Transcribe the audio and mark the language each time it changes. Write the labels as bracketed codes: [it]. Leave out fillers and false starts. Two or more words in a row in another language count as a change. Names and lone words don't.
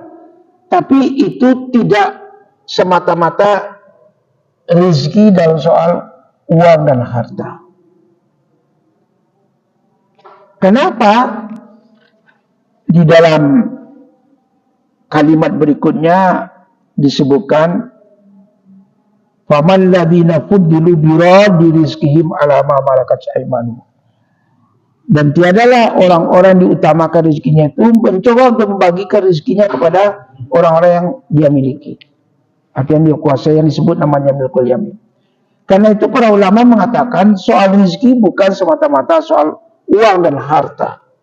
[id] Tapi itu tidak semata-mata rezeki dalam soal uang dan harta. Kenapa? Di dalam kalimat berikutnya disebutkan [ar] فمن الذين فضلوا برادي رزقهم على ما ملكت أيمانهم. [id] Dan tiadalah orang-orang diutamakan rezekinya itu mencoba untuk membagikan rezekinya kepada orang-orang yang dia miliki. Atau yang dia kuasai, yang disebut namanya [ar] ملك اليمين. [id] Karena itu para ulama mengatakan soal rezeki bukan semata-mata soal uang dan harta.